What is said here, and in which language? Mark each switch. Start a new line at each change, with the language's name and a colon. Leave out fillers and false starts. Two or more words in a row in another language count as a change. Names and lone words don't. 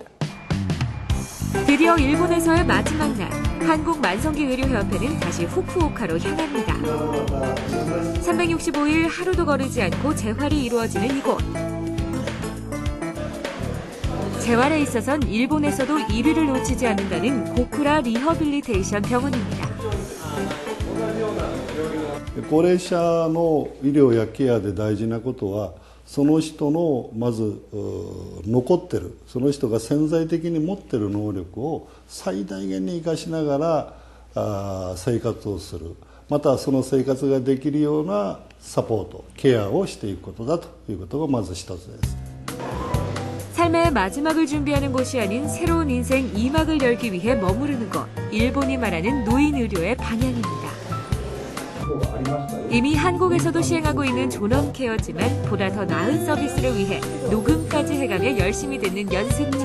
Korean: 드디어 일본에서의 마지막 날, 한국만성기의료협회는 다시 후쿠오카로 향합니다. 365일 하루도 거르지 않고 재활이 이루어지는 이곳. 재활에 있어선 일본에서도 1위를 놓치지 않는다는 고쿠라 리허빌리테이션 병원입니다.
Japanese: 高齢者の医療やケアで大事なことはその人のまず残ってるその人が潜在的に持ってる能力を最大限に生かしながら生活をするまたその生活ができるようなサポートケアをしていくことだということがまず一つです。
Korean: 삶의 마지막을 준비하는 곳이 아닌 새로운 인생 2막을 열기 위해 머무르는 곳, 일본이 말하는 노인 의료의 방향입니다. 이미 한국에서도 시행하고 있는 존엄케어지만 보다 더 나은 서비스를 위해 녹음까지 해가며 열심히 듣는 연수팀.